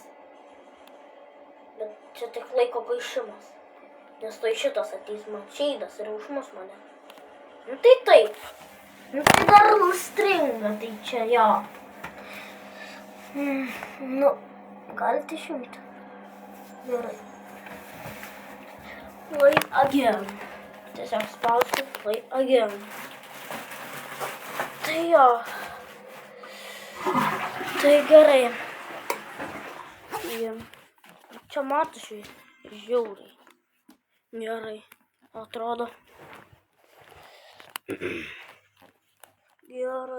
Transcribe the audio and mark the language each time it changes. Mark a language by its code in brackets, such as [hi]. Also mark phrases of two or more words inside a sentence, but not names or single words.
[lt] Bet čia tik laiko gaišimas. Nes tai šitas ateis man šeidas ir užmus mane. Nu tai taip. Nu tai dar stringa, tai čia jo. Nu, galite išjungti. Gerai. [en] Play again. [lt] Tiesiog spausti [en] play again. [lt] Tai jo. Tai gerai. Čia matosi žiauriai. Gerai. Atrodo. Gerai.